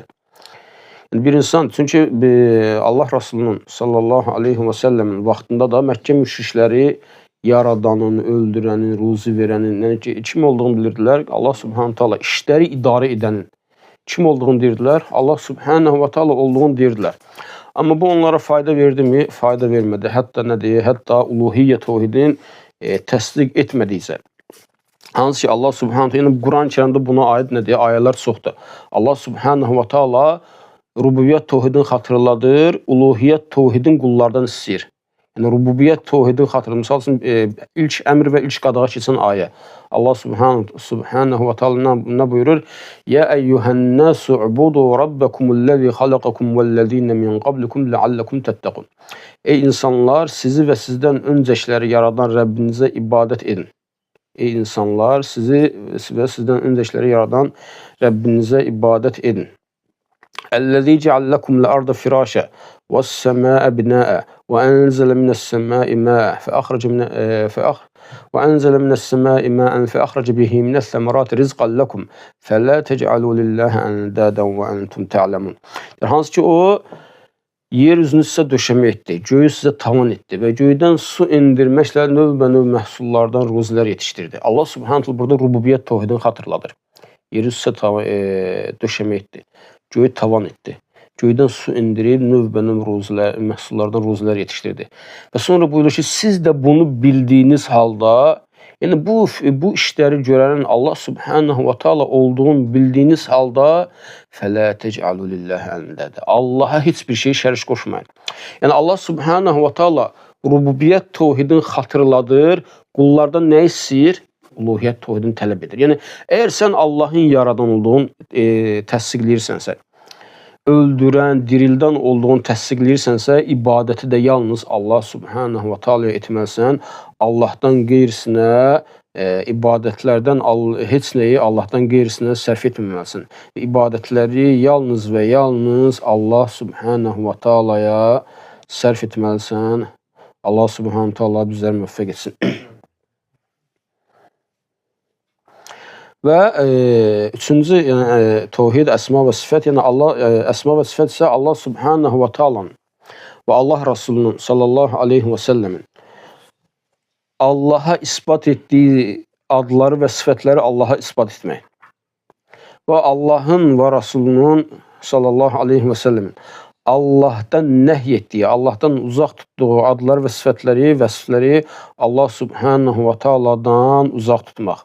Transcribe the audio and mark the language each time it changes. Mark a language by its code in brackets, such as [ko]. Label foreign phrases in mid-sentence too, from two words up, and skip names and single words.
[az] Yəni bir insan, çünki Allah Rasulunun [ar] صلى الله عليه وسلم [az] vaxtında da Məkkə müşrikləri yaradanın, öldürənin, ruzi verənin, yəni kim olduğunu bilirdilər. Allah [ar] سبحانه تعالى [az] işləri idarə edənin kim olduğunu deyirdilər. Allah [ar] سبحانه وتعالى [az] olduğunu deyirdilər. Amma bu onlara fayda verdi mi? Fayda vermədi. Hətta nə deyir? Hətta uluhiyyə təvhidin təsdiq etmədikcə. Hansı ki Allah [ar] سبحانه تعالى [az] Quran-Kərimdə buna aid nə deyir? Ayələr çoxdur. Allah [ar] سبحانه وتعالى [az] rububiyyət təvhidini xatırladır, uluhiyyət təvhidin qullardan istəyir. Yəni rububiyyət təvhidini xatırladır. Misal üçün ilk əmr və ilk qadağa keçən ayə. Allah [ar] سبحانه وتعالى [az] nə buyurur? [ar] يا أيها الناس اعبدوا ربكم الذي خلقكم والذين من قبلكم لعلكم تتقون. [az] Ey insanlar, sizi və sizdən öncəkiləri yaradan Rəbbinizə ibadət edin. Ey insanlar, sizi və sizdən öncəkiləri yaradan Rəbbinizə ibadət edin. [ar] الذي جعل لكم الأرض فراشا والسماء بناء وأنزل من السماء ماء وأنزل من السماء ماء فأخرج به من الثمرات رزقا لكم فلا تجعلوا لله أندادا وأنتم تعلمون. [az] Hansı ki o yer üzünü sizə döşəmə etdi, göyü sizə tavan etdi və göydən su indirməklə növbə-növ məhsullardan ruzilər yetişdirdi. Allah subhanahu burada rububiyyət təvhidini xatırladır. Yeri sizə döşəmə etdi, göyü tavan etdi. Göydən su indirib növbə-növ məhsullardan ruzilər yetişdirdi. Və sonra buyurur ki, siz də bunu bildiyiniz halda, yəni bu işləri görənin Allah [ar] سبحانه وتعالى [az] olduğunu bildiyiniz halda [ar] فلا تجعلوا لله أندادا. [az] Allaha heç bir şey şərik qoşmayın. Yəni Allah [ar] سبحانه وتعالى [az] rububiyyət təvhidini xatırladır, qullardan nə istəyir? Uluhiyyət təvhidini tələb edir. Yəni əgər sən Allahın yaradan olduğunu təsdiqləyirsənsə, öldürən, dirildən olduğunu təsdiqləyirsənsə, ibadəti də yalnız Allah [ar] سبحانه وتعالى [az] etməlisən. Allahdan qeyrisinə, ibadətlərdən heç nəyi Allahdan qeyrisinə sərf etməməlisin. İbadətləri yalnız və yalnız Allah [ar] سبحانه وتعالى [az] sərf etməlisən. Allah [ar] سبحانه وتعالى [az] bizləri müvəffəq etsin. Və üçüncü, yəni təvhid, əsma və sifət, yəni əsma və sifət isə Allah subhanahu [ar] وتعالى [az] və Allah Rasulunun [ar] صلى الله عليه وسلم [az] Allaha isbat etdiyi adları və sifətləri Allaha isbat etmək və Allahın və Rasulunun [ar] صلى الله عليه وسلم [az] Allahdan nəhy etdiyi, Allahdan uzaq tutduğu adlar və sifətləri, vəsifləri Allah [ar] سبحانه وتعالى [az] uzaq tutmaq.